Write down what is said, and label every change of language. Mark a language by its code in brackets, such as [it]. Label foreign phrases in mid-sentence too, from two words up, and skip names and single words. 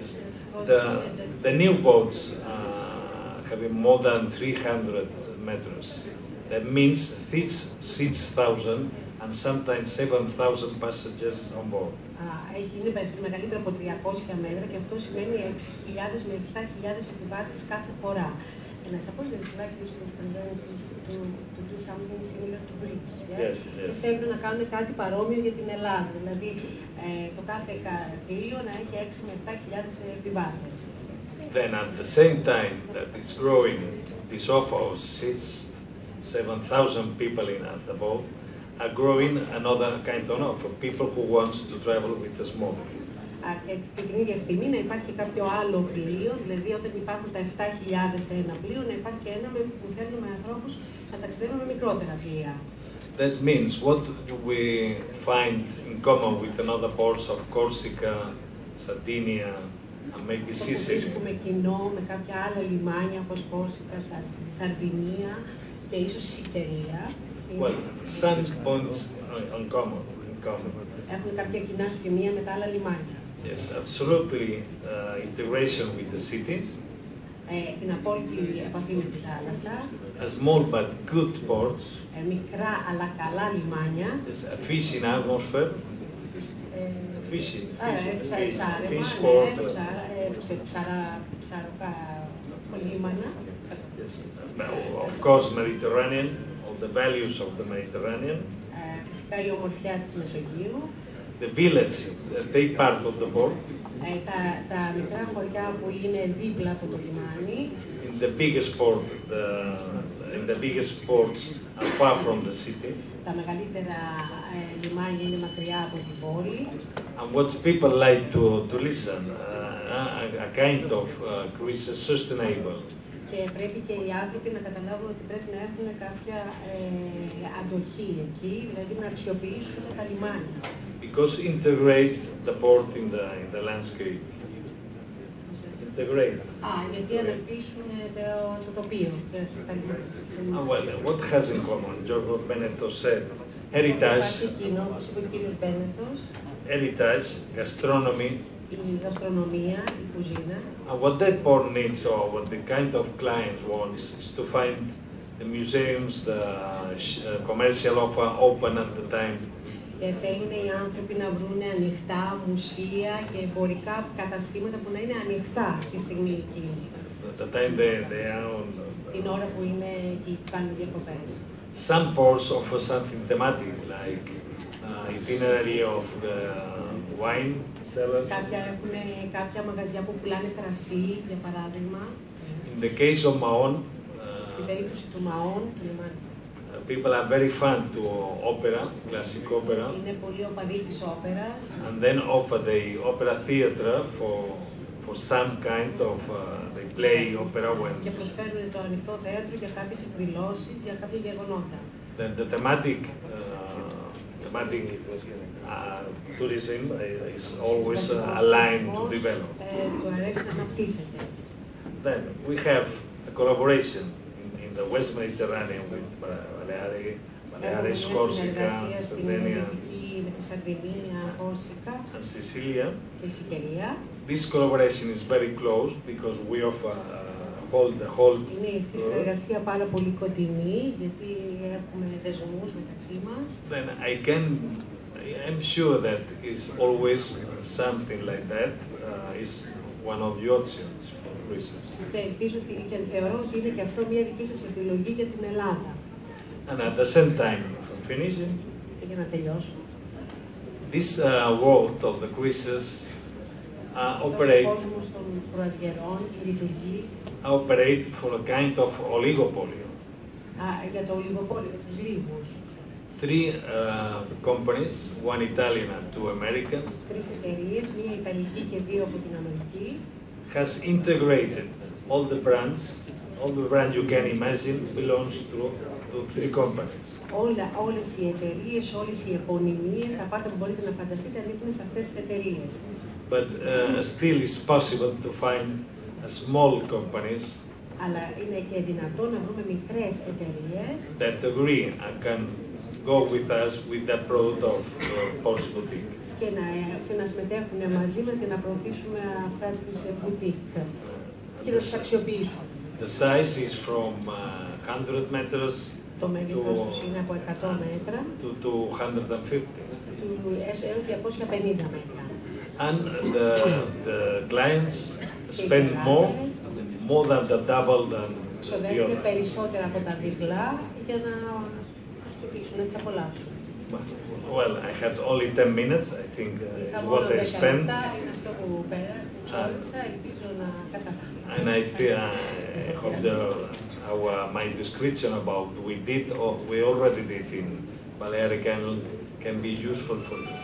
[en] The new boats having more than 300 meters. That means 6,000 and sometimes 7,000 passengers on board. [el] Είναι μεγαλύτερο από 300 μέτρα και αυτό σημαίνει 6.000 με 7.000 επιβάτες κάθε φορά. [en] And I suppose that it's likely to present to do something similar to Greece. Yeah? Yes, yes. [el] Και θέλουν να κάνουν κάτι παρόμοιο για την Ελλάδα. Δηλαδή το κάθε πλοίο να έχει 6 με 7.000 επιβάτες. [en] Then at the same time that it's growing, this offer of 7,000 people in the boat are growing another kind of offer, people who want to travel with a small boat. [el] Και την ίδια στιγμή να υπάρχει κάποιο άλλο πλοίο, δηλαδή όταν υπάρχουν τα 7.000 σε ένα πλοίο, να υπάρχει και ένα που θέλουν με ανθρώπους να ταξιδεύουν με μικρότερα πλοία. [en] That means what do we find in common with another ports of Corsica, Sardinia, and maybe Sicily? [el] Το βρίσκουμε κοινό με κάποια άλλα λιμάνια όπως Κόρσικα, Σαρδινία και ίσως Σικερία. [en] Well, some points in common. [el] Έχουν κάποια κοινά σημεία με τα άλλα λιμάνια. [en] Yes, absolutely integration with the city. [el] Την απόλυτη επαφή με τη θάλασσα. [en] Small but good ports. [el] Μικρά αλλά καλά λιμάνια. [en] Yes, a fishing atmosphere. Fishing [el] port. Λίμανα. [en] Of course, Mediterranean, all the values of the Mediterranean. [el] Φυσικά η ομορφιά της Μεσογείου. [en] The village, they part of the port. [el] Τα μικρά χωριά που είναι δίπλα από το λιμάνι. [en] In the biggest port, in the biggest ports are far from the city. [el] Τα μεγαλύτερα λιμάνια είναι μακριά από την πόλη. [en] And what people like to listen, a kind of Greece is sustainable. [el] Και πρέπει και οι άνθρωποι να καταλάβουν ότι πρέπει να έχουν κάποια αντοχή εκεί, δηλαδή να αξιοποιήσουν τα λιμάνια. [en] Because integrate the port in the landscape. Integrate. [el] Γιατί αναπτύσσουν το τοπίο. [en] Well, what has in common? Benetto said, heritage. [el] Υπάρχει κοινό, όπως είπε ο κύριος Μπένετος. [en] Heritage, gastronomy. [el] Η γαστρονομία, η κουζίνα. [en] And what that port needs, or what the kind of client wants, is to find the museums, the commercial offer open at the time. [el] Και θέλουν οι άνθρωποι να βρουν ανοιχτά μουσεία και εμπορικά καταστήματα που να είναι ανοιχτά τη στιγμή εκείνη. [en] The time they are on. [el] Την ώρα που είναι εκεί, που κάνουν διακοπές. [en] Some ports offer something thematic, like itinerary of the wine sellers. [el] Κάποια έχουν κάποια μαγαζιά που πουλάνε κρασί, για παράδειγμα. [en] In the case of Ma.Ο.Ε.Ν, [el] στην περίπτωση του Ma.Ο.Ε.Ν, [en] people are very fond to opera, classic opera. [el] Είναι πολύ οπαδοί της όπερας. [en] And then offer the opera theatre for some kind of they play opera when. [el] Και προσφέρουν το ανοιχτό θέατρο για κάποιες εκδηλώσεις, για κάποια γεγονότα. [en] Then the thematic tourism is always aligned to develop. [el] Του αρέσει να αναπτύσσεται. [en] Then we have a collaboration in the West Mediterranean with Baleares, Corsica, Sardinia, and Sicilia. This collaboration is very close because we offer the whole. [el] Είναι αυτή η συνεργασία πάρα πολύ κοντινή γιατί έχουμε δεσμούς μεταξύ μας. [en] Then I'm sure that is always something like that is one of the options. cruises. [el] Και ελπίζω και θεωρώ ότι είναι και αυτό μια δική σας επιλογή για την Ελλάδα. [en] And at the same time, for finishing, [el] Και για να τελειώσω. [en] this world of the cruises operate for a kind of oligopoly. [el] Για το ολιγοπόλιο, τους λίγους. [en] 3 companies, one Italian and 2 American, [el] 3 εταιρείες, μία Ιταλική και 2 από την Αμερική, [en] has integrated all the brands you can imagine belongs to 3 companies. [el] Όλες οι εταιρείες, όλες οι επωνυμίες, τα πάντα που μπορείτε να φανταστείτε ανήκουν σε αυτές τις εταιρείες. [en] But still it's possible to find small companies [el] Αλλά είναι και δυνατόν να βρούμε μικρές εταιρείες [en] that agree and can go with us with the product of Pulse Boutique. [el] Και να συμμετέχουν μαζί μας για να προωθήσουμε αυτά τις boutique και να τις αξιοποιήσουμε. [en] The size is from 100 meters [el] Το μέγεθος τους είναι από 100 μέτρα [en] to 250. [el] έως 250 μέτρα. [en] And the clients spend more than the double than the other. [el] Περισσότερα από τα διπλά για να αξιοποιήσουν, να τις απολαύσουν. [en] Well, I had only 10 minutes, I think, what I spent. And I hope my description about we already did in Balearic Island can be useful for you.